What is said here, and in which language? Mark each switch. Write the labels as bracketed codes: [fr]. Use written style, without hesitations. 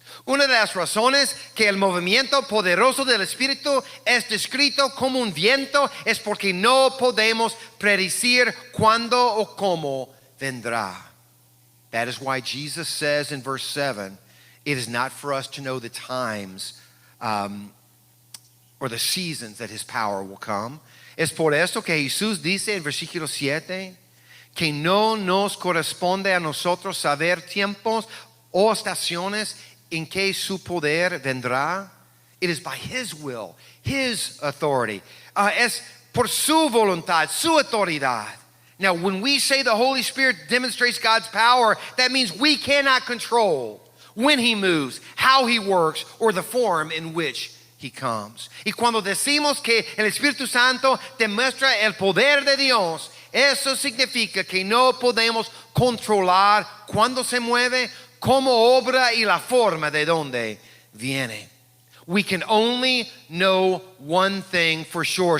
[es] Una de las razones que el movimiento poderoso del Espíritu es descrito como un viento es porque no podemos predecir cuándo o cómo vendrá. [en] That is why Jesus says in verse 7, it is not for us to know the times or the seasons that his power will come. [es] Es por eso que Jesús dice en versículo 7 que no nos corresponde a nosotros saber tiempos o estaciones en que su poder vendrá. [en] It is by his will, his authority. [es] Es por su voluntad, su autoridad. [en] Now, when we say the Holy Spirit demonstrates God's power, that means we cannot control when he moves, how he works, or the form in which he comes. [es] Y cuando decimos que el Espíritu Santo demuestra el poder de Dios, eso significa que no podemos controlar cuándo se mueve, cómo obra y la forma de dónde viene. [en] We can only know one thing for sure.